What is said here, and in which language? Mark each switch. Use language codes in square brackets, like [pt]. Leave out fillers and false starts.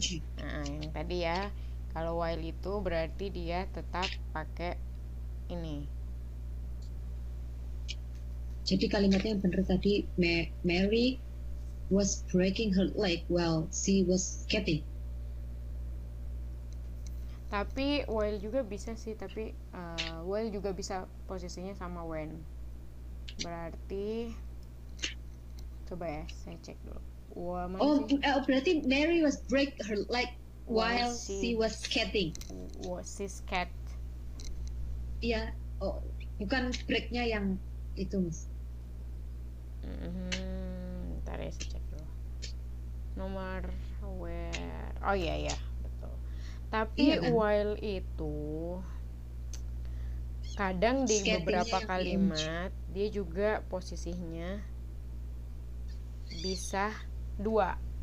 [id] Yang tadi ya. Kalau while itu berarti dia tetap pakai ini. Jadi kalimatnya yang benar tadi, [en] Mary was breaking her leg while she was skating. [id] Tapi while juga bisa sih, tapi while juga bisa posisinya sama when. Berarti coba ya, saya cek dulu. Berarti [en] Mary was break her leg while she was skating. Was she skat? [id] Iya, bukan breaknya yang itu, Mas. Bentar ya, saya cek dulu. Nomor [en] where? [id] Oh iya, betul. Tapi iya, kan? While itu kadang di beberapa kalimat dia juga posisinya bisa dua.